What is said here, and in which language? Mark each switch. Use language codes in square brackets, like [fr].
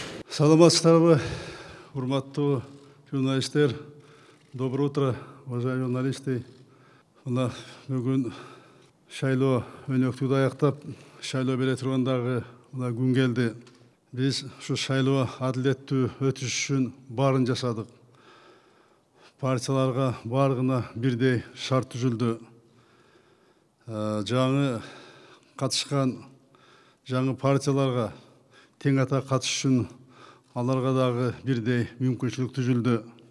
[ky] Саламатсыздарбы, урматтуу журналисттер. [ru] Доброе утро, уважаемые журналисты. [ky] Мына бүгүн шайлоо өнөктүгү аяктап, шайлоо бере тургандагы мына күн келди. Биз ушу шайлоо адилеттүү өтүш үчүн баарын жасадык. Партияларга баарына бирдей шарт түзүлдү. Жаңы катышкан жаңы партияларга тең ата катыш үчүн аларга дагы бирдей мүмкүнчүлүк түзүлдү.